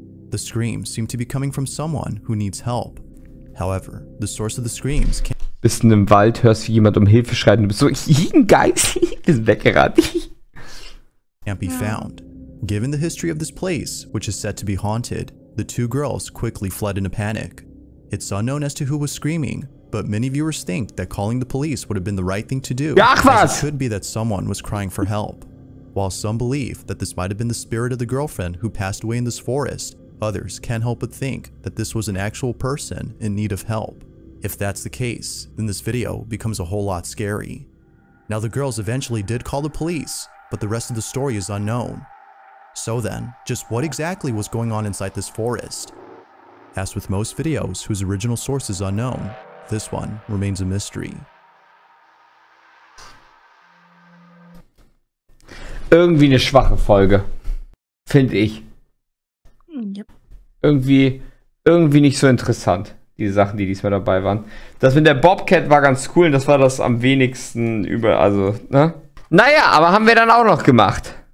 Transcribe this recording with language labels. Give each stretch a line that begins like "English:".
English: The screams seem to be coming from someone who needs help. However, the source of the screams can't
German: Bist in einem Wald, hörst wie jemand um Hilfe schreit und du bist so, ein Geist, ist weggerannt.
English: be found. Given the history of this place, which is said to be haunted, the two girls quickly fled in a panic. It's unknown as to who was screaming, but many viewers think that calling the police would have been the right thing to do, as it could be that someone was crying for help. While some believe that this might have been the spirit of the girlfriend who passed away in this forest, others can't help but think that this was an actual person in need of help. If that's the case, then this video becomes a whole lot scary. Now the girls eventually did call the police, but the rest of the story is unknown. So then, just what exactly was going on inside this forest? As with most videos whose original source is unknown, this one remains a mystery.
German: Irgendwie eine schwache Folge. Finde ich.
English: Yep.
German: Irgendwie nicht so interessant, die Sachen, die diesmal dabei waren. Das mit der Bobcat war ganz cool und das war das am wenigsten über, also, ne? Naja, aber haben wir dann auch noch gemacht.